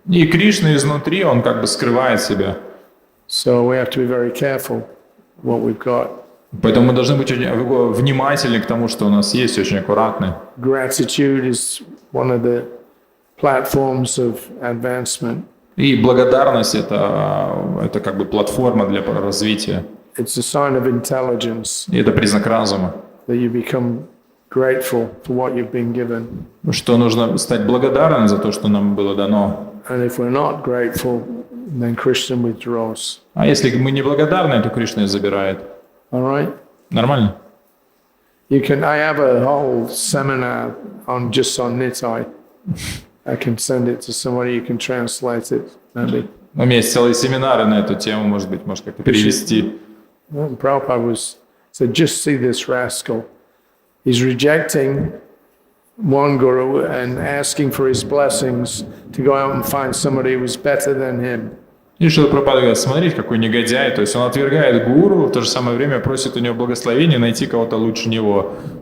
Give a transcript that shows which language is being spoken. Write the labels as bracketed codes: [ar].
[ru] И Кришна изнутри, он как бы скрывает себя. [en] So we have to be very careful what we've got. [ru] Поэтому мы должны быть очень внимательны к тому, что у нас есть, очень аккуратны. [en] Gratitude is one of the platforms of advancement. [ru] И благодарность это как бы платформа для развития. [en] It's a sign of intelligence. [ru] И это признак разума. [en] That you become grateful for what you've been given. [ru] Что нужно стать благодарным за то, что нам было дано. [en] And if we're not grateful, then Krishna withdraws. [ru] А если мы не благодарны, то Кришна забирает. [en] All right? [ru] Нормально? [en] I have a whole seminar on Nitai. I can send it to somebody, you can translate it, maybe. [ru] У меня есть целые семинары на эту тему, может быть, можешь как-то перевести. [en] Prabhupada said, just see this rascal. He's rejecting one guru and asking for his blessings to go out and find somebody who was better than him. [ru] И Шрила Прабхупада говорит, смотрите, какой негодяй. То есть он отвергает гуру, в то же самое время просит у него благословения найти кого-то лучше него.